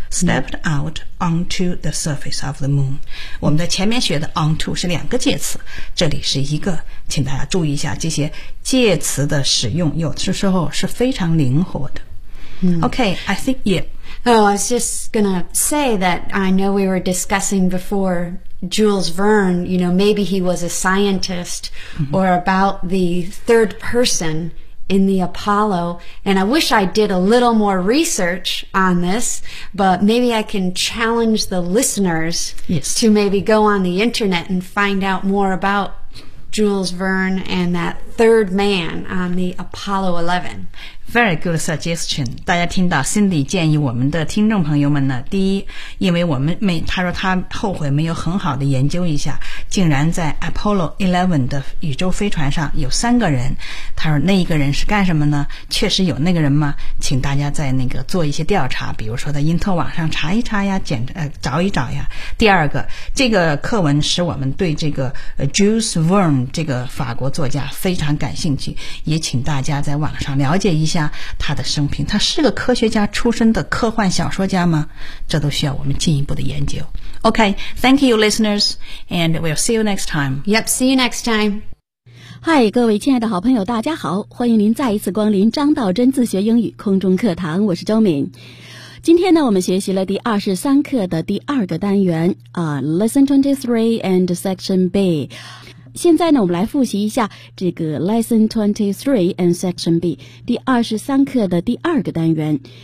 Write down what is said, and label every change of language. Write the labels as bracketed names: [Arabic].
[English] Stepped out onto the surface of the moon. [Chinese] 我们在前面学的 onto 是两个介词，这里是一个，请大家注意一下这些介词的使用，有的时候是非常灵活的。 [English] Okay, I think, yeah. Oh, I was just gonna say that I know we were discussing before Jules Verne, you know, maybe he was a scientist、mm-hmm. or about the third person in the Apollo. And I wish I did a little more research on this, but maybe I can challenge the listeners、 yes. to maybe go on the internet and find out more about Jules Verne and that third man on the Apollo 11. Very good suggestion. [Chinese] 大家听到 Cindy 建议我们的听众朋友们呢，第一，因为我们没，他说他后悔没有很好的研究一下，竟然在 Apollo 11的宇宙飞船上有三个人。他说那一个人是干什么呢？确实有那个人吗？请大家在那个做一些调查，比如说在因特网上查一查呀，找一找呀。第二个，这个课文使我们对这个 Jules Verne 这个法国作家非常感兴趣，也请大家在网上了解一下他的生平，他是个科学家出身的科幻小说家吗？这都需要我们进一步的研究。 [English] OK, thank you listeners, and we'll see you next time. Yep, see you next time. [Chinese] Hi, 各位亲爱的好朋友大家好，欢迎您再一次光临张道真自学英语空中课堂，我是周敏。今天呢，我们学习了第23课的第二个单元、 [English] Lesson 23 and Section B。 [Chinese] 现在呢，我们来复习一下这个 [English] Lesson 23 and Section B [Chinese] 第23课的第二个单元。